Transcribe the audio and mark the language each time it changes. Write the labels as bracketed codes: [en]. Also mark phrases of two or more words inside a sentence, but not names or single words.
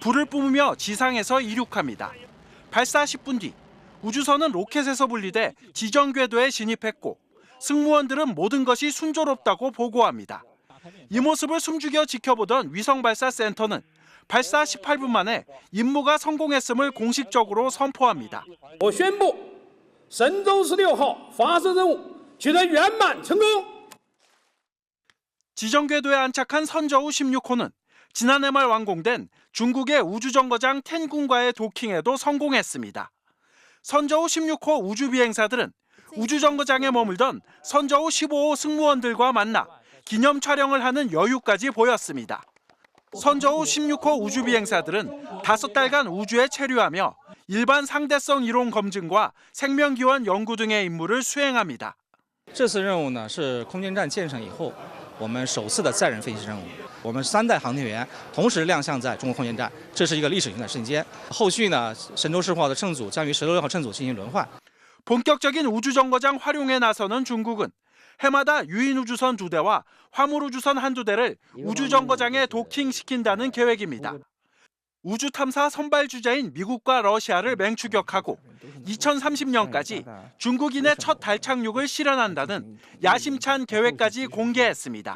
[ko] 불을 뿜으며 지상에서 이륙합니다. 발사 10분 뒤 우주선은 로켓에서 분리돼 지정 궤도에 진입했고 승무원들은 모든 것이 순조롭다고 보고합니다. 이 모습을 숨죽여 지켜보던 위성발사센터는 발사 18분 만에 임무가 성공했음을 공식적으로 선포합니다. [zh] 我宣布神舟16号发射任务取得圆满成功。 [ko] 지정 궤도에 안착한 선저우 16호는 지난해 말 완공된 중국의 우주정거장 텐군과의 도킹에도 성공했습니다. 선저우 16호 우주비행사들은 우주정거장에 머물던 선저우 15호 승무원들과 만나 기념 촬영을 하는 여유까지 보였습니다. 선저우 16호 우주비행사들은 5달간 우주에 체류하며 일반 상대성 이론 검증과 생명기원 연구 등의 임무를 수행합니다. [zh] 这次任务呢是空间站建成以后我们首次的载人飞行任务。我们3代航天员同时亮相在中国空间站，这是一个历史性的瞬间。后续呢，神舟16号的乘组将于16号乘组进行轮换。 [ko] 본격적인 우주정거장 활용에 나서는 중국은 해마다 유인우주선 2대와 화물우주선 1~2대를 우주정거장에 도킹시킨다는 계획입니다. 우주탐사 선발주자인 미국과 러시아를 맹추격하고 2030년까지 중국인의 첫 달 착륙을 실현한다는 야심찬 계획까지 공개했습니다.